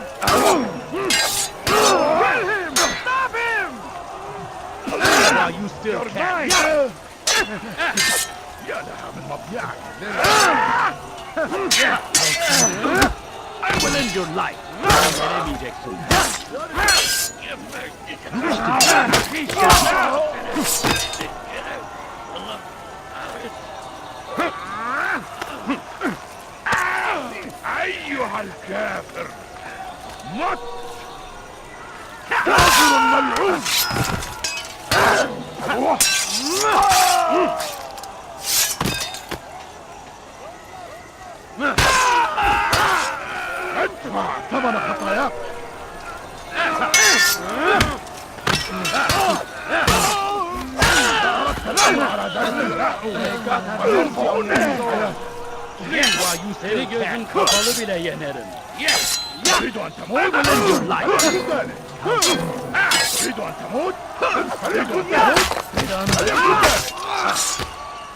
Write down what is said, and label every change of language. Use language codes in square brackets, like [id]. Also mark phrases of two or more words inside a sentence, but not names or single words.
[en] Kill him! Stop him! while you still You're can. mine! [ar] يا لها من مضيعك! [en] I will end your life. [tr] Yenemeyeceksin. [ar] أيها الكافر! مت! كافر ملعون! ادفع ثمن خطاياك! [tr] Seni gözüm kapalı bile yenerim. [ar] تريد أن تموت؟ ذلك تريد أن تموت؟ فليكن ذلك! فليكن ذلك!